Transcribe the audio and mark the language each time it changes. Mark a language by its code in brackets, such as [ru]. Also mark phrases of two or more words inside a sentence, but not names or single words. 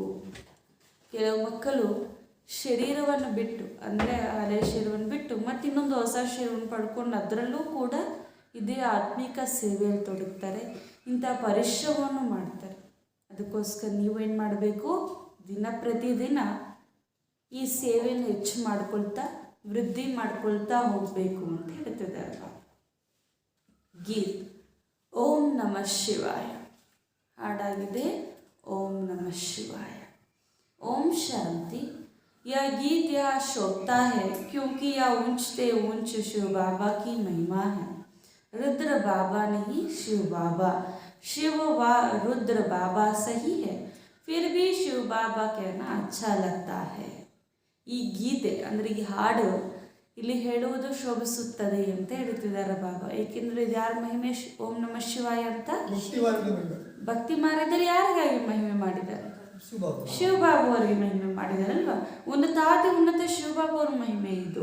[kn] ಕೆಲವು ಮಕ್ಕಳು ಶರೀರವನ್ನು ಬಿಟ್ಟು, ಅಂದರೆ ಹಳೆಯ ಶರೀರವನ್ನು ಬಿಟ್ಟು ಮತ್ತು ಇನ್ನೊಂದು ಹೊಸ ಶರೀರವನ್ನು ಪಡ್ಕೊಂಡು ಅದರಲ್ಲೂ ಕೂಡ ಇದೇ ಆತ್ಮಿಕ ಸೇವೆಯಲ್ಲಿ ತೊಡಗ್ತಾರೆ. ಇಂಥ ಪರಿಶ್ರಮವನ್ನು ಮಾಡ್ತಾರೆ. ಅದಕ್ಕೋಸ್ಕರ ನೀವೇನು ಮಾಡಬೇಕು? ದಿನ ಪ್ರತಿದಿನ ಈ ಸೇವೆಯನ್ನು ಹೆಚ್ಚು ಮಾಡ್ಕೊಳ್ತಾ ವೃದ್ಧಿ ಮಾಡ್ಕೊಳ್ತಾ ಹೋಗಬೇಕು ಅಂತ ಹೇಳ್ತಿದ್ದಾರೆ. ಗೀತ್ [sa] ಓಂ ನಮಃ ಶಿವಾಯ [kn] ಹಾಡಾಗಿದೆ. [sa] ಓಂ ನಮಃ ಶಿವಾಯ. [hi] ओम शांति। यह गीत यह शोभता है क्योंकि यह ऊंचते ऊंच शिव बाबा की महिमा है। रुद्र बाबा नहीं, शिव बाबा। शिव व रुद्र बाबा सही है, फिर भी शिव बाबा कहना अच्छा लगता है. [kn] ಈ ಗೀತೆ ಅಂದರೆ ಈ ಹಾಡು ಇಲ್ಲಿ ಹೇಳುವುದು ಶೋಭಿಸುತ್ತದೆ ಅಂತ ಹೇಳ್ತಿದ್ದಾರೆ ಬಾಬಾ. ಏಕೆಂದರೆ ಇದು ಯಾರ ಮಹಿಮೆ? [sa] ಓಂ ನಮಃ ಶಿವಾಯ [kn] ಅಂತ ಭಕ್ತಿ ಮಾರ್ಗದಲ್ಲಿ ಯಾರಿಗಾಗಿ ಮಹಿಮೆ ಮಾಡಿದ್ದಾರೆ? ಶಿವಬಾಬು ಅವರಿಗೆ ಮಹಿಮೆ ಮಾಡಿದಾರಲ್ವ. ಉನ್ನತ ಶಿವಬಾಬು ಅವ್ರ ಮಹಿಮೆ ಇದು.